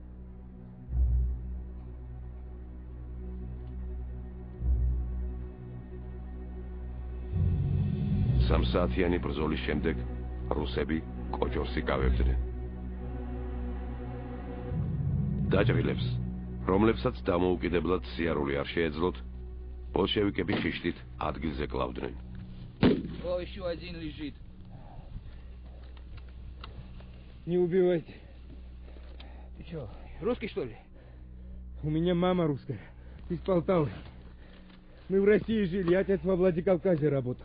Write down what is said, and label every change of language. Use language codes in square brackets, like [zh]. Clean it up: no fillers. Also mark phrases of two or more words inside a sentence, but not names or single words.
[ka] სამსაათიანი ბრძოლის შემდეგ რუსები კოჯორს იკავებდნენ. დაჭრილებს, რომლებსაც დამოუკიდებლად სიარული არ შეეძლოთ, ბოლშევიკები ხიშტით ადგილზე კლავდნენ. [ru] Еще один лежит. Не убивайте. Ты что, русский, что ли? У меня мама русская, из Полтавы. Мы в России жили, отец во Владикавказе работал.